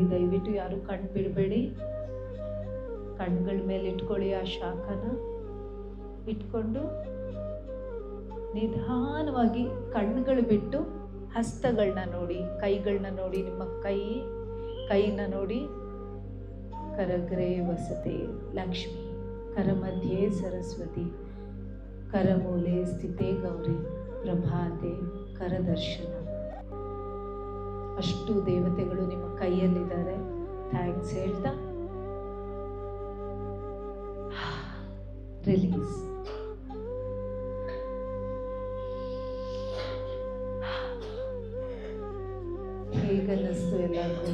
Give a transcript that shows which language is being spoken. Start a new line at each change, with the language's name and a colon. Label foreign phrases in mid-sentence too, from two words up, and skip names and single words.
Kannada: ದಯವಿಟ್ಟು ಯಾರು ಕಣ್ಣು ಬಿಡಬೇಡಿ. ಕಣ್ಗಳ ಮೇಲೆ ಇಟ್ಕೊಳ್ಳಿ. ಆ ಶಾಖನ ಇಟ್ಕೊಂಡು ನಿಧಾನವಾಗಿ ಕಣ್ಣುಗಳು ಬಿಟ್ಟು ಹಸ್ತಗಳನ್ನ ನೋಡಿ, ಕೈಗಳನ್ನ ನೋಡಿ. ನಿಮ್ಮ ಕೈನ ನೋಡಿ.
Sanskrit: ಕರಗ್ರೆ ವಸತೆ ಲಕ್ಷ್ಮಿ, ಕರಮಧ್ಯೆ ಸರಸ್ವತಿ, ಕರಮೂಲೆ ಸ್ಥಿತೆ ಗೌರಿ, ಪ್ರಭಾತೆ ಕರದರ್ಶನ.
Kannada: ಅಷ್ಟು ದೇವತೆಗಳು ನಿಮ್ಮ ಕೈಯಲ್ಲಿದ್ದಾರೆ. ಥ್ಯಾಂಕ್ಸ್ ಹೇಳ್ತಾ ರಿಲೀಸ್. ಹೇಗನ್ನಿಸ್ತು ಎಲ್ಲರಿಗೂ?